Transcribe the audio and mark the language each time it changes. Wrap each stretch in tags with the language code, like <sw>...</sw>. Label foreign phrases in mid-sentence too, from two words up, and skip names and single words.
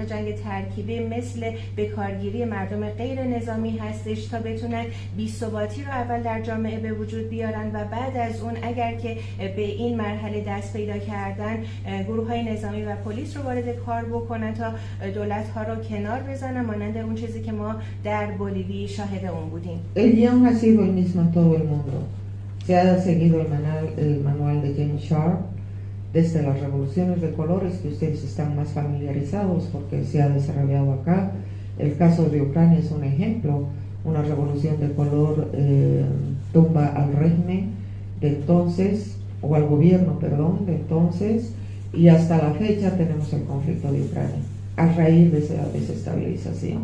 <fa>جنگ ترکیبی مثل بکارگیری مردم غیر نظامی هستش تا بتونن بی‌ثباتی رو اول در جامعه به وجود بیارن و بعد از اون اگر که به این مرحله دست پیدا کردن گروه‌های نظامی و پلیس رو وارد کار بکنن تا دولت‌ها رو کنار بزنن مانند اون چیزی که ما در بولیوی شاهد اون بودیم.</fa> <es>El guión ha sido el mismo en todo el mundo. Se ha seguido el manual de James Sharp desde las revoluciones de colores que ustedes están más familiarizados porque se ha desarrollado acá. El caso de Ucrania es un ejemplo, una revolución de color tumba al régimen de entonces, o al gobierno, perdón, de entonces, y hasta la fecha tenemos el conflicto de Ucrania, a raíz de esa desestabilización.</es>